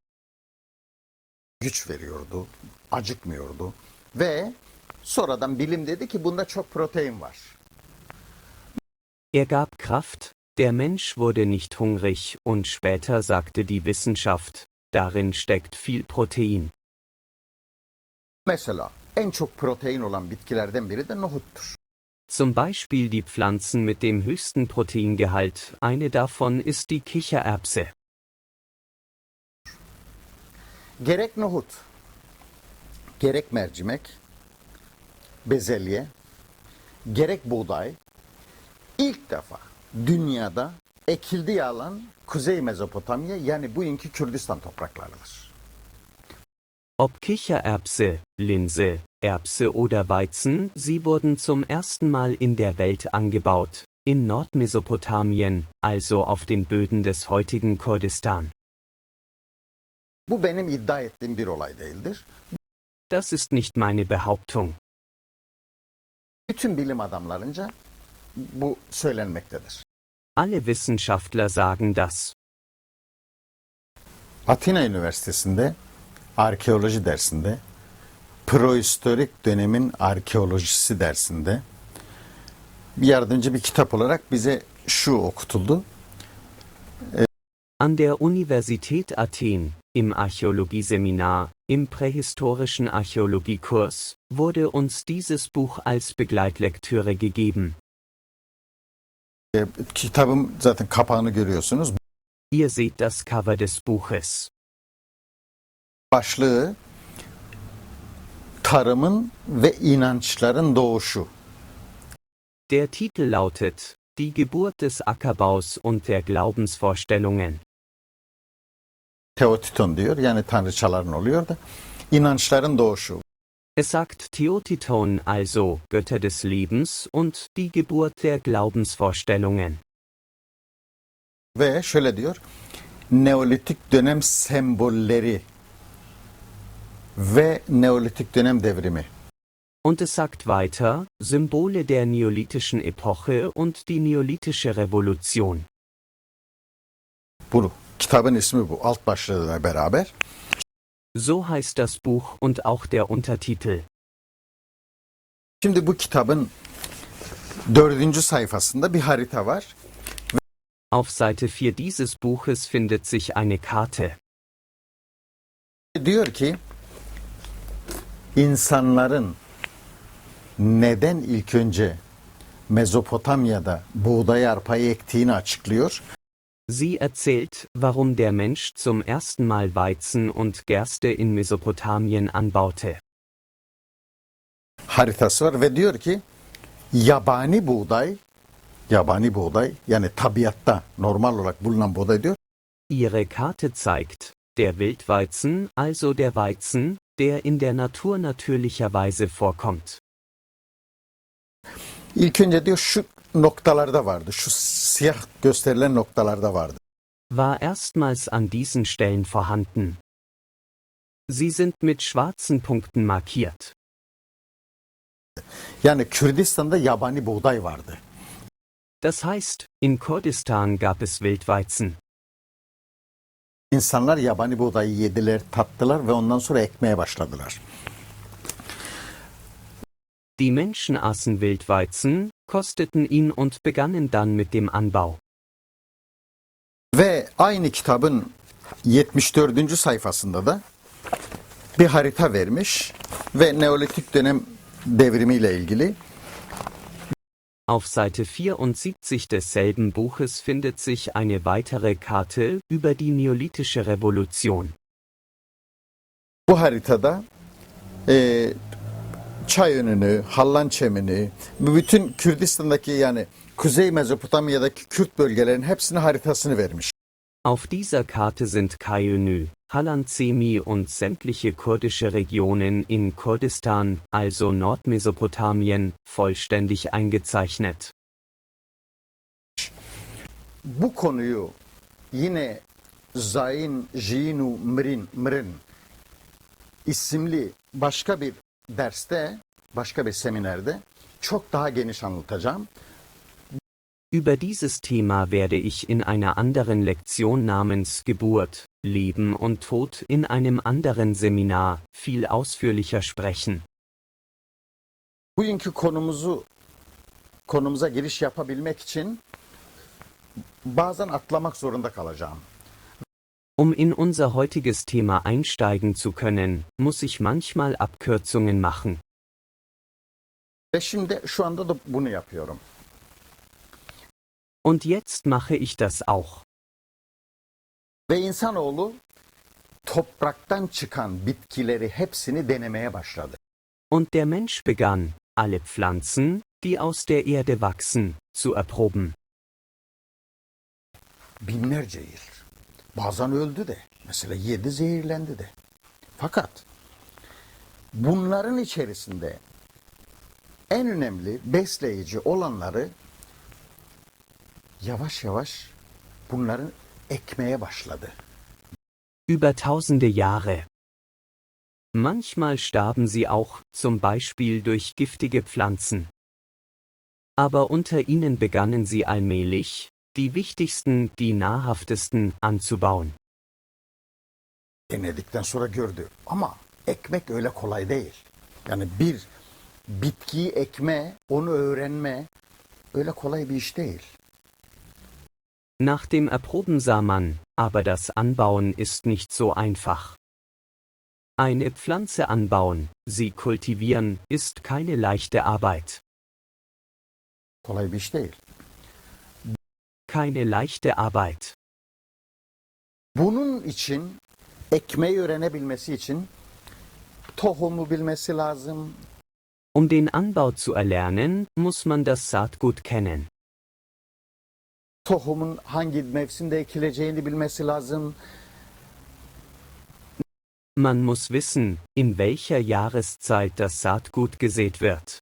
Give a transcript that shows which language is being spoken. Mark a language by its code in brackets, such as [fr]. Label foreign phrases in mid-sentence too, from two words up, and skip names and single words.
[tr] Güç veriyordu, acıkmıyordu ve sonradan bilim dedi ki bunda çok protein var. [de] Er gab Kraft, der Mensch wurde nicht hungrig und später sagte die Wissenschaft, darin steckt viel Protein. [tr] Mesela en çok protein olan bitkilerden biri de nohuttur. [de] Zum Beispiel die Pflanzen mit dem höchsten Proteingehalt, eine davon ist die Kichererbse. [tr] Gerek nohut, gerek mercimek, bezelye, gerek buğday ilk defa dünyada ekildiği alan Kuzey Mezopotamya, yani bugünkü Kürdistan topraklarıdır. [de] Ob Kichererbse, Linse, Erbse oder Weizen, sie wurden zum ersten Mal in der Welt angebaut, in Nordmesopotamien, also auf den Böden des heutigen Kurdistan. [tr] Bu benim iddia ettiğim bir olay değildir. [de] Das ist nicht meine Behauptung. [tr] Bütün bilim adamlarınca bu söylenmektedir. [de] Alle Wissenschaftler sagen das. [tr] Atina Üniversitesi'nde arkeoloji dersinde, prehistorik dönemin arkeolojisi dersinde yardımcı bir kitap olarak bize şu okutuldu. [de] An der Universität Athen, im Archäologieseminar, im prähistorischen Archäologiekurs, wurde uns dieses Buch als Begleitlektüre gegeben. [tr] Kitabın zaten kapağını görüyorsunuz. [de] Ihr seht das Cover des Buches. [tr] Başlığı tarımın ve inançların doğuşu. [de] Der Titel lautet Die Geburt des Ackerbaus und der Glaubensvorstellungen. [tr] Teotiton diyor, yani tanrıçaların oluyor da inançların doğuşu. [de] Es sagt Theotiton, also Götter des Lebens und die Geburt der Glaubensvorstellungen. [tr] Ve şöyle diyor, Neolitik dönem sembolleri ve Neolitik dönem devrimi. [de] Und es sagt weiter, Symbole der neolithischen Epoche und die neolithische Revolution. [tr] Bu kitabın ismi bu, alt başlığıyla beraber. [de] So heißt das Buch und auch der Untertitel. [tr] Şimdi bu kitabın 4. sayfasında bir harita var. [de] Auf Seite 4 dieses Buches findet sich eine Karte. [tr] Diyor ki, insanların neden ilk önce Mezopotamya'da buğday arpayı ektiğini açıklıyor. [de] Sie erzählt, warum der Mensch zum ersten Mal Weizen und Gerste in Mesopotamien anbaute. [tr] Haritası var ve diyor ki yabani buğday yani tabiatta normal olarak bulunan buğday diyor. [de] Ihre Karte zeigt, der Wildweizen, also der Weizen, der in der Natur natürlicherweise vorkommt. [tr] İlk önce diyor şu noktalarda vardı. Şu siyah gösterilen noktalarda vardı. [de] War erstmals an diesen Stellen vorhanden. Sie sind mit schwarzen Punkten markiert. [tr] Yani Kürdistan'da yabani buğday vardı. [de] Das heißt, in Kurdistan gab es Wildweizen. [tr] İnsanlar yabani buğdayı yediler, tattılar ve ondan sonra ekmeye başladılar. [de] Die Menschen aßen Wildweizen, kosteten ihn und begannen dann mit dem Anbau. [tr] Ve aynı kitabın 74. sayfasında da bir harita vermiş ve Neolitik dönem devrimiyle ilgili. [de] Auf Seite 74 desselben Buches findet sich eine weitere Karte über die neolithische Revolution. [tr] Bu haritada Çayönü'nü, Hallançemini, bütün Kürdistan'daki yani Kuzey Mezopotamya'daki Kürt bölgelerin hepsinin haritasını vermiş. [de] Auf dieser Karte sind Kayönü, Hallanzemi und sämtliche kurdische Regionen in Kurdistan, also Nordmesopotamien, vollständig eingezeichnet. [tr] Bu konuyu yine Zain Jinu Mrin isimli başka bir derste, başka bir seminerde çok daha geniş anlatacağım. [de] Über dieses Thema werde ich in einer anderen Lektion namens Geburt, Leben und Tod in einem anderen Seminar viel ausführlicher sprechen. [tr] Bugünkü konumuza giriş yapabilmek için bazen atlamak zorunda kalacağım. [de] Um in unser heutiges Thema einsteigen zu können, muss ich manchmal Abkürzungen machen. [tr] Ve şimdi şu anda da bunu yapıyorum. [de] Und jetzt mache ich das auch. [tr] Ve insanoğlu topraktan çıkan bitkileri hepsini denemeye başladı. [de] Und der Mensch begann, alle Pflanzen, die aus der Erde wachsen, zu erproben. [tr] Binlerce yıl. Bazen öldü de. Mesela yedi zehirlendi de. Fakat bunların içerisinde en önemli besleyici olanları yavaş yavaş bunların ekmeye başladı. [de] Über tausende Jahre. Manchmal starben sie auch, zum Beispiel durch giftige Pflanzen. Aber unter ihnen begannen sie allmählich, die wichtigsten, die nahrhaftesten, anzubauen. [tr] Denedikten sonra gördü. Ama ekmek öyle kolay değil. Yani bir bitkiyi ekme, onu öğrenme öyle kolay bir iş değil. [de] Nach dem Erproben sah man, aber das Anbauen ist nicht so einfach. Eine Pflanze anbauen, sie kultivieren, ist keine leichte Arbeit. [tr] Kolay bir iş değil. [de] Keine leichte Arbeit. [tr] Bunun için ekmeği öğrenebilmesi için tohumu bilmesi lazım. [de] Um den Anbau zu erlernen, muss man das Saatgut kennen. [tr] Tohumun hangi mevsimde ekileceğini bilmesi lazım. [de] Man muss wissen, in welcher Jahreszeit das Saatgut gesät wird.